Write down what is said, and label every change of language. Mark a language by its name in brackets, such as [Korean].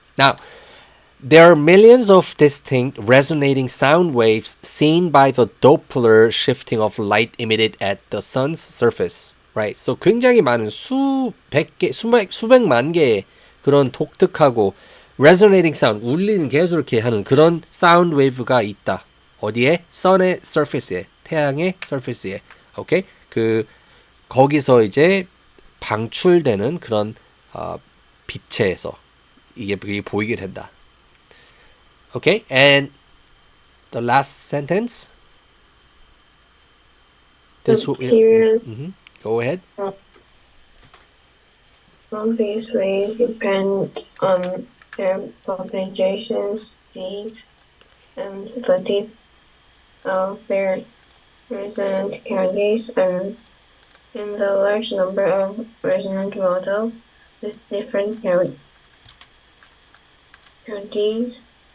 [English] Now, there are millions of distinct resonating sound waves seen by the Doppler shifting of light emitted at the sun's surface. Right? [Korean] So 굉장히 많은 수백만 개의 그런 독특하고 [English] resonating sound, [Korean] 울리는 계속 이렇게 하는 그런 사운드 웨이브가 있다. 어디에? sun의 surface에, 태양의 surface에. 오케이? 거기서 이제 방출되는 그런 빛에서 이게 보이게 된다. [English] Okay, and the last sentence. This appearance Go ahead. of these rays depend on their propagation speeds and the depth of their resonant cavities, and in the large number of resonant models with different cavities